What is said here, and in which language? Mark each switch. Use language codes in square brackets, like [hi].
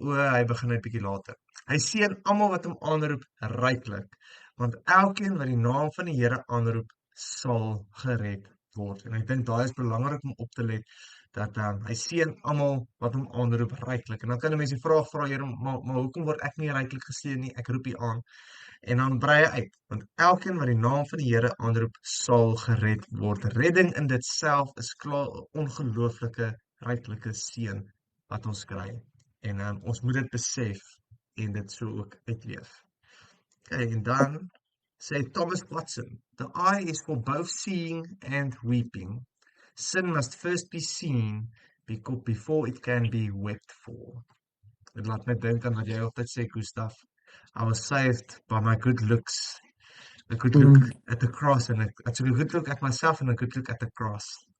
[af] Hy begin net bietjie later. Hy seën almal wat hom aanroep ryklik, want elkeen wat die naam van die Here aanroep, sal gered word. En ek dink daai is belangrik om op te let, dat hy seën almal wat hom aanroep ryklik. En dan kan 'n mens die vraag vra, Here, maar hoekom word ek nie ryklik geseën nie? Ek roep U aan. En dan brei hy uit, want elkeen wat die naam van die Here aanroep, sal gered word. Redding in dit self is klaar 'n ongelooflike ryklike seën wat ons kry. En ons moet dit besef en dit so ook uitleef. [en] Okay, [af] en dan sê [en] Thomas Watson, the eye is for both seeing and weeping. Sin must first be seen before it can be wept for. [af] Dit laat my dink aan wat jy altyd sê, Gustav. [en] I was saved by my good looks. A good look at the cross and a good look at myself and a good look at the cross.